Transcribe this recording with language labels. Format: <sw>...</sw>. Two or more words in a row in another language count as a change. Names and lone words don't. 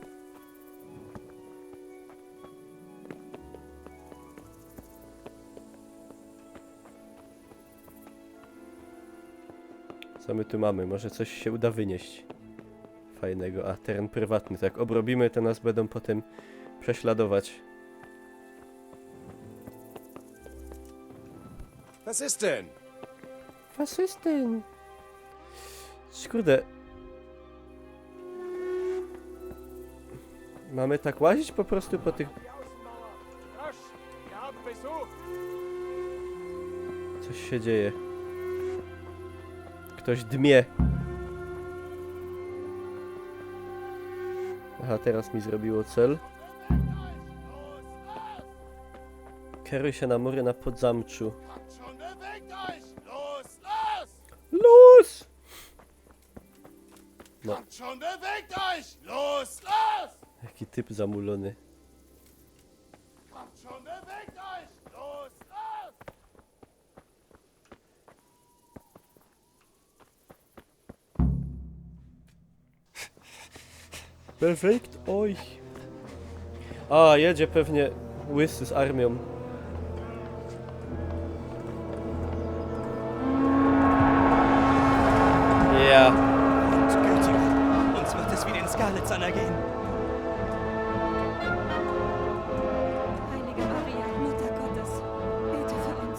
<pl>Co my tu mamy? Może coś się uda wynieść fajnego. A, teren prywatny. Tak, obrobimy, to nas będą potem prześladować.</pl> <de>Was ist denn? Was ist denn?</de> <pl>Kurde. Mamy tak łazić po prostu po tych... Coś się dzieje. Ktoś dmie. Aha, teraz mi zrobiło cel. Kieruj się na mury na Podzamczu.</pl> <de>Los!</de> <pl>No. Jaki typ zamulony.</pl> <de>Bewegt euch!</de> <pl>A, jedzie pewnie łysy z armią.</pl> <de>Ja. Uns wird es wie den Scarlets ergehen. Heilige Maria, Mutter Gottes, bete für uns.</de>